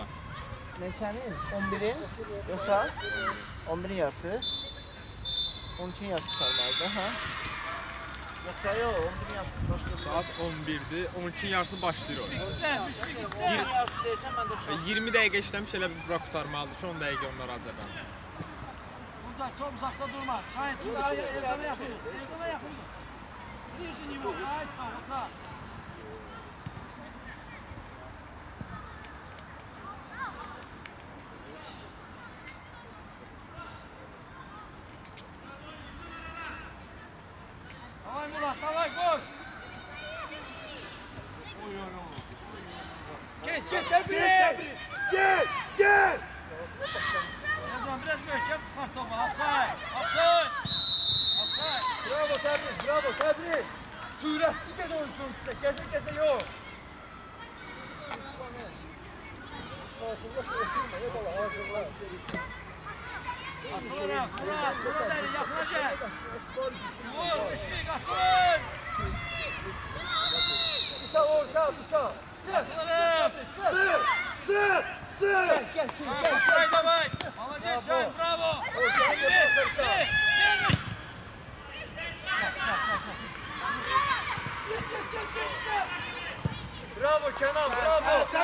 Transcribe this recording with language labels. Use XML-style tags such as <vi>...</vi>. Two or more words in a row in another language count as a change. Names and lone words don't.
<az>Neçənin? 11'in? Yoxsa? 11'in yarısı. 12'in yarısı tutarmalıdır, ha? Yoxsa yox, 11'in yarısı başlayır. Saat 11'dir. 12'nin yarısı başlayır oyun. 11'in yarısı deyirsən, mən də çox. 20 dəqiqə işləmiş elə bir bura qurtarmalıdır ki, 10 dəqiqə onlar hazırlanır.</az> <tr>Tuncay çok uzakta durma. Şahin Tuncay ekrana yakın. Ekrana yakın. Birinci nivo. Ay sağ ol. Давай, Murat, давай, koş. Gel, Tebriz.</tr> <az>Gel. Hocam biraz möhkəm çıxart topu. Afsay. Bravo Tebriz. Sürətli gəl oyuncunun üstə. Gəzə yox. Üstəsində şu oturma, ya bala, hazırla. Atılıraq, Murat əli, yaxına gəl. Vur, Müşfiq, atılır. Musa orta. Atılırıq. Sır. Gel. Davay. Молодец, Şahin, bravo. Vermiş. Bravo Kenan, bravo.</az>